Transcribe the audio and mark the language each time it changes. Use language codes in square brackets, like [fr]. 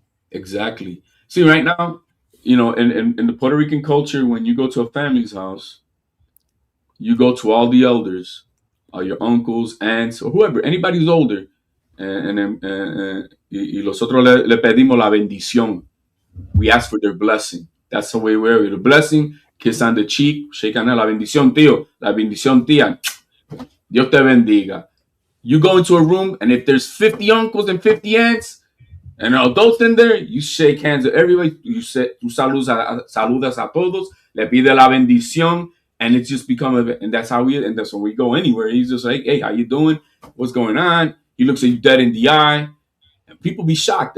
[en] Exactly. See, right now, you know, in the Puerto Rican culture, when you go to a family's house, you go to all the elders, your uncles, aunts, or whoever, anybody who's older, [es] y nosotros le pedimos la bendición. [en] We ask for their blessing. That's the way we're the blessing. Kiss on the cheek, shake on [es] la bendición, tío, la bendición, tía. Dios te bendiga. [en] You go into a room, and if there's 50 uncles and 50 aunts and adults in there, you shake hands with everybody. You say, [es] tú saludas a todos, le pide la bendición, [en] and it's just become and that's how and that's when we go anywhere. He's just like, hey, how you doing? What's going on? He looks at you dead in the eye, and people be shocked.